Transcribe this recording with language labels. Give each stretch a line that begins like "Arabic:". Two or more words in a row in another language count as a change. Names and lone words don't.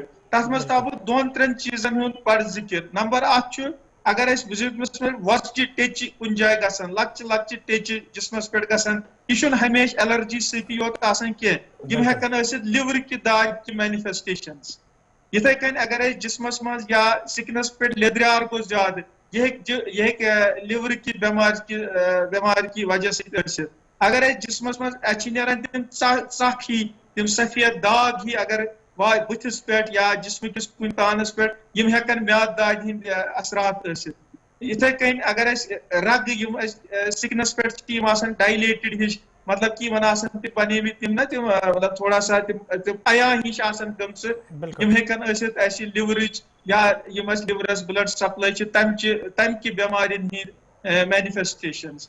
Kashmiri: تتھ منٛز تھاو بہٕ دۄن ترٛٮ۪ن چیٖزن ہُنٛد بڑٕ ذِکر۔ نمبر اکھ چھُ اگر أسۍ جسمس منٛز وۄزجہِ ٹیٚچہِ کُنہِ جایہِ گژھن لۄکچہِ لۄکچہِ ٹیٚچہِ جسمس پٮ۪ٹھ گژھن یہِ چھُنہٕ ہمیشہِ ایلرجی سۭتی یوت آسان کینٛہہ یِم ہٮ۪کن ٲسِتھ لِورٕکہِ دادِ مینِفیسٹیشنز۔ یِتھے کٔنۍ اگر أسۍ جسمس منٛز یا سِکنس پٮ۪ٹھ لیدریار گوٚو زیادٕ یہِ ہٮ۪کہِ لِورٕکہِ بٮ۪مارِ کہِ وجہ سۭتۍ ٲسِتھ۔ اگر أسۍ جسمس منٛز اَسہِ چھِ نیران تِم ژپھ ہی تِم سفید داغ ہی اگر بٕتھِس پٮ۪ٹھ یا جسمٕکِس کُنہِ تانس پٮ۪ٹھ یِم ہٮ۪کن میادٕ دادِ ہٕنٛدۍ اثرات ٲسِتھ۔ یِتھے کٔنۍ اگر أسۍ رگہٕ یِم أسۍ سِکنس پٮ۪ٹھ چھِ یِم آسان ڈایلیٹِڈ ہِش مطلب کہ یِمن آسان تِم بنیمٕتۍ تِم نا تِم مطلب
Urdu: تھوڑا سا
Kashmiri: تِم عیا ہِش آسان گٔمژٕ یِم ہٮ۪کن ٲسِتھ اَسہِ لِورٕچ یا یِم اَسہِ لِورس
English: blood supply
Kashmiri: چھِ تمہِ کہِ بٮ۪مارٮ۪ن ہٕنٛدۍ مینِفیسٹیشنز۔